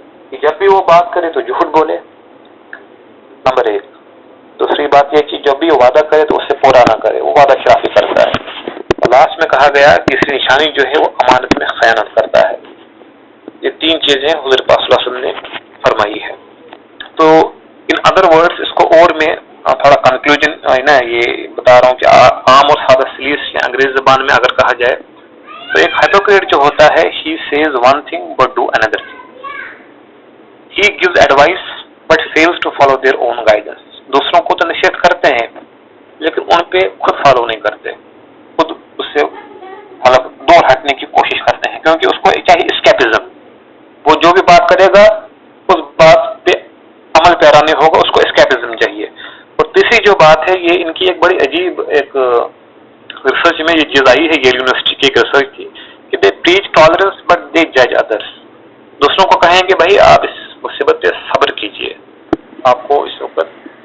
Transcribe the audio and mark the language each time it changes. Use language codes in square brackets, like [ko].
[ur] کہ جب بھی وہ بات کرے تو جھوٹ بولے، نمبر 1۔ دوسری بات یہ کہ جب بھی وہ وعدہ کرے تو اسے پورا نہ کرے، وہ وعدہ خلافی کرتا ہے۔ اور لاسٹ میں کہا گیا تیسری نشانی جو ہے وہ امانت میں خیانت کرتا ہے۔ یہ 3 چیزیں حضور پاک صلی اللہ علیہ وسلم نے فرمائی ہے۔ تو [en] in other words [ur] اس کو اور میں تھوڑا کنکلوژن یہ بتا رہا ہوں کہ عام اور سادہ سلیس یا انگریزی زبان میں اگر کہا جائے تو ایک ہائپوکریٹ جو ہوتا ہے [en] he says one thing but do another thing. He gives advice but fails to follow their own guidance. [ur] دوسروں کو تو نصیحت کرتے ہیں لیکن ان پہ خود فالو نہیں کرتے، خود اس سے مطلب دور ہٹنے کی کوشش کرتے ہیں، کیونکہ اس کو چاہیے اسکیپزم۔ وہ جو بھی بات کرے گا اس بات پہ عمل پیرا نہیں ہوگا، اس کو اسکیپزم چاہیے۔ اور تیسری جو بات ہے یہ ان کی ایک بڑی عجیب ایک ریسرچ میں یہ چیز آئی ہے، یہ یونیورسٹی کی ایک ریسرچ تھی کہ [en] They preach tolerance but they جج ادرس۔ [ur] دوسروں کو کہیں کہ بھائی آپ اس مصیبت پہ صبر کیجئے، آپ کو اس وقت